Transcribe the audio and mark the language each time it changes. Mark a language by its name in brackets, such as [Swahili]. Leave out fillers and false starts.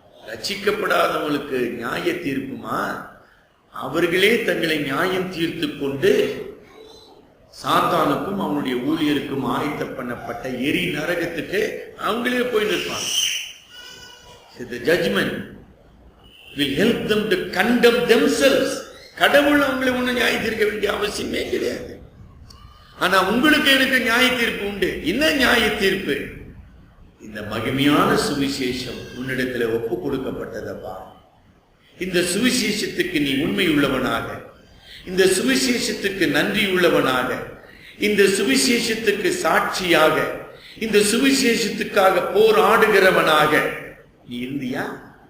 [Tamil] ரட்சிக்கப்படாதவங்களுக்கு நியாய தீர்ப்புமா? அவர்களே தங்களை நியாயம் தீர்த்து கொண்டு சாத்தானுக்கும் அவனுடைய ஊழியருக்கும் ஆயத்த பண்ணப்பட்ட எரி நரகத்துக்கு அவங்களே போய் நிற்பாங்க. [English] The judgment will help them to condemn themselves. [Tamil] கடவுள் அவங்களை ஒன்றும் நியாய தீர்க்க வேண்டிய அவசியமே கிடையாது. ஆனா உங்களுக்கு எனக்கு நியாய தீர்ப்பு உண்டு. என்ன நியாய தீர்ப்பு? இந்த மகிமையான சுவிசேஷம் உன்னிடத்துல ஒப்பு கொடுக்கப்பட்டதப்பா. இந்த சுவிசேஷத்துக்கு நீ உண்மை உள்ளவனாக, இந்த சுவிசேஷத்துக்கு நன்றி உள்ளவனாக, இந்த சுவிசேஷத்துக்கு சாட்சியாக, இந்த சுவிசேஷத்துக்காக போராடுகிறவனாக நீ இருந்தியா?